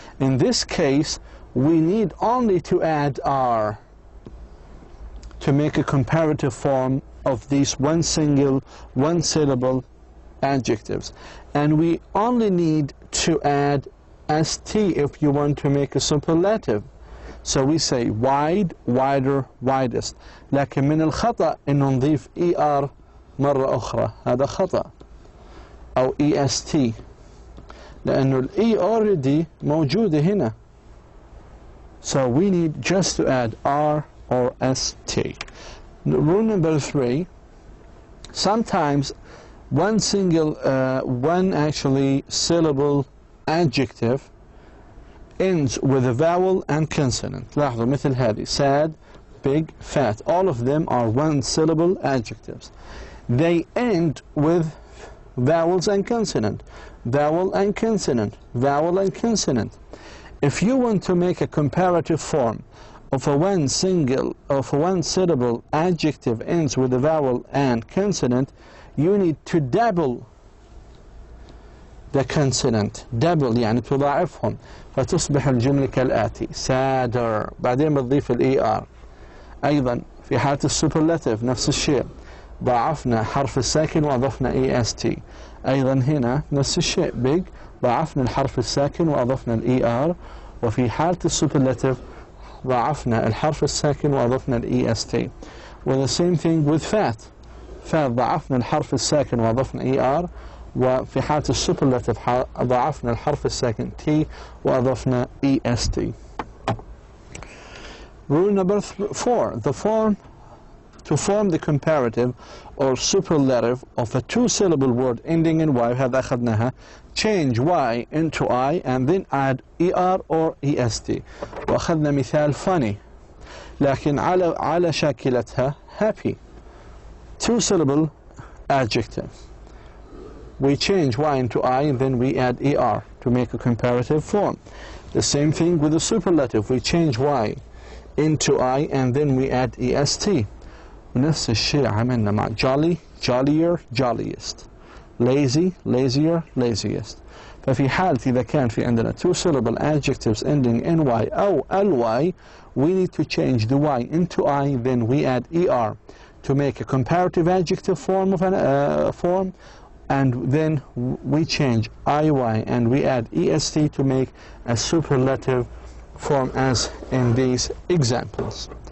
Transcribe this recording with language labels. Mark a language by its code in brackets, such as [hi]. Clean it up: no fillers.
[en] In this case, we need only to add R to make a comparative form of these one syllable adjectives. And we only need to add ST if you want to make a superlative. So we say wide, wider, widest. [ar] لكن من الخطأ إن نضيف ER مرة أخرى. هذا خطأ. أو EST. لأنه الE [en] already [ar] موجودة هنا. [en] So we need just to add R or ST. Rule number 3. Sometimes one actually syllable adjective ends with a vowel and consonant. [ar] لاحظوا مثل هذه [en] sad, big, fat. All of them are one syllable adjectives. They end with vowels and consonant. Vowel and consonant. Vowel and consonant. If you want to make a comparative form of a one syllable adjective ends with a vowel and consonant, you need to double the consonant. [ar] double يعني تضاعفهم فتصبح الجملة كالآتي: sadder. بعدين بتضيف الER. أيضا في حالة السوبرلاتيف نفس الشيء، ضاعفنا حرف الساكن وأضفنا EST. أيضا هنا نفس الشيء big، ضاعفنا الحرف الساكن وأضفنا الER. وفي حالة السوبرلاتيف ضاعفنا الحرف الساكن وأضفنا EST. [en] Well, the same thing with fat. [ar] fat ضاعفنا الحرف الساكن وأضفنا ER. وفي حالة السوبرلاتيف ضاعفنا الحرف الساكن T وأضفنا EST. [en] Rule number 4. To form the comparative or superlative of a two-syllable word ending in Y, [ar] هذا أخذناها, [en] change Y into I and then add ER or EST. [ar] وأخذنا مثال funny، لكن على شاكلتها happy. [en] Two-syllable adjective. We change Y into I and then we add ER to make a comparative form. The same thing with the superlative. We change Y into I and then we add EST. [ar] ونفس الشيء عملنا مع jolly, jollier, jolliest. [en] lazy, lazier, laziest. [ar] ففي حالة إذا كان في عندنا [en] two syllable adjectives ending in Y أو LY, we need to change the Y into I, then we add ER to make a comparative adjective form of form, and then we change IY and we add EST to make a superlative form as in these examples.